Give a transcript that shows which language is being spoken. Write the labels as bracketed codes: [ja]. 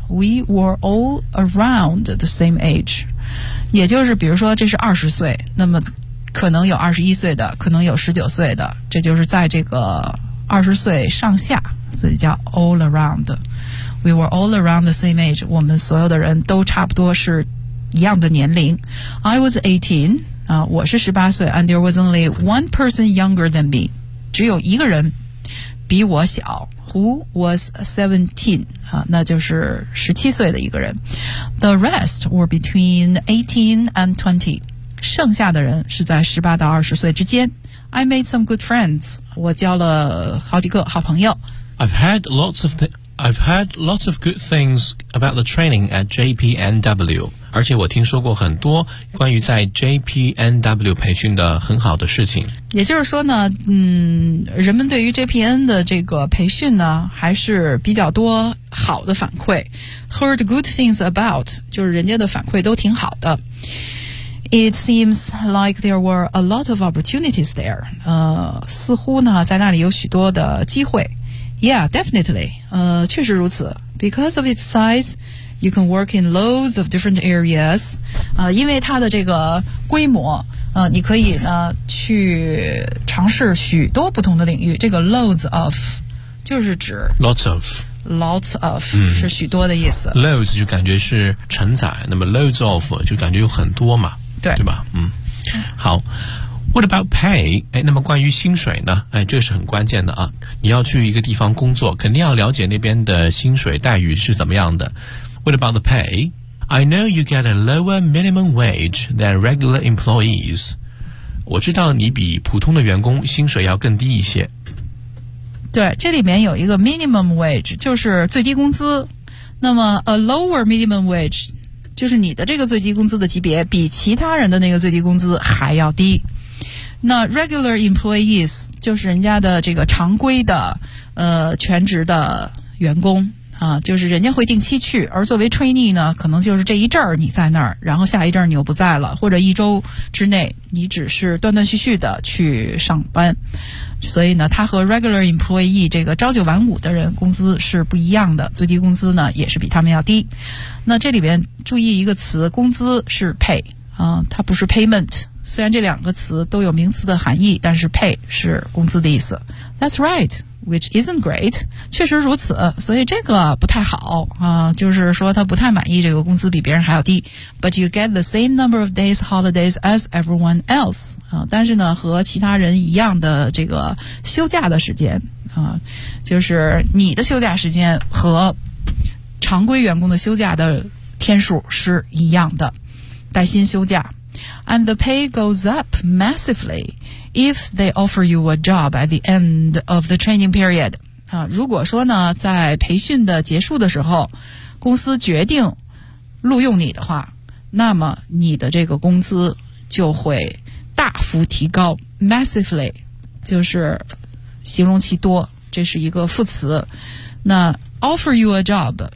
[en] We were all around the same age, [zh] 也就是比如说这是20岁，那么可能有21岁的，可能有19岁的，这就是在这个20岁上下，所以叫 all around。 [en] We were all around the same age. [zh] 我们所有的人都差不多是一样的年龄。 [en] I was 18, [zh] 我是18岁 [en] and there was only one person younger than me. [zh] 只有一个人比我小 [en] who was 17, [zh] 那就是17岁的一个人。 [en] The rest were between 18 and 20. [zh] 剩下的人是在18到20岁之间。 [en] I made some good friends. [zh] 我交了好几个好朋友。 [en] I've heard lots of good things about the training at JPNW, [zh] 而且我听说过很多关于在 JPNW 培训的很好的事情。也就是说呢，人们对于 JPN 的这个培训呢还是比较多好的反馈。 [en] Heard good things about, [zh] 就是人家的反馈都挺好的。 [en] It seems like there were a lot of opportunities there. [zh] 似乎呢在那里有许多的机会。 [en] Yeah, definitely. [zh] 确实如此。 [en] Because of its size, you can work in loads of different areas. [zh] 因为它的这个规模，你可以呢去尝试许多不同的领域。这个 loads of 就是指 [en] lots of、 [zh] 是许多的意思。 Loads 就感觉是承载，那么 loads of 就感觉有很多嘛，对吧？好。 [en] What about pay? [zh] 哎，那么关于薪水呢？哎，这是很关键的啊！你要去一个地方工作，肯定要了解那边的薪水待遇是怎么样的。 [en] What about the pay? I know you get a lower minimum wage than regular employees. [zh] 我知道你比普通的员工薪水要更低一些。对，这里面有一个 minimum wage， 就是最低工资。那么 a lower minimum wage， 就是你的这个最低工资的级别比其他人的那个最低工资还要低。那 regular employees 就是人家的这个常规的全职的员工啊，就是人家会定期去，而作为 trainee 呢可能就是这一阵儿你在那儿，然后下一阵儿你又不在了，或者一周之内你只是断断续续的去上班，所以呢他和 regular employee 这个朝九晚五的人工资是不一样的，最低工资呢也是比他们要低。那这里边注意一个词，工资是 pay 啊，它不是 payment，虽然这两个词都有名词的含义，但是 pay 是工资的意思。 [en] That's right, which isn't great. [zh] 确实如此，所以这个不太好啊，就是说他不太满意这个工资比别人还要低。 [en] But you get the same number of days holidays as everyone else. [zh] 但是呢和其他人一样的这个休假的时间啊，就是你的休假时间和常规员工的休假的天数是一样的，带薪休假。 [en] And the pay goes up massively if they offer you a job at the end of the training period. [zh] 如果说呢在培训的结束的时候公司决定录用你的话，那么你的这个工资就会大幅提高。 Massively 就是形容其多，这是一个副词。那 offer you a job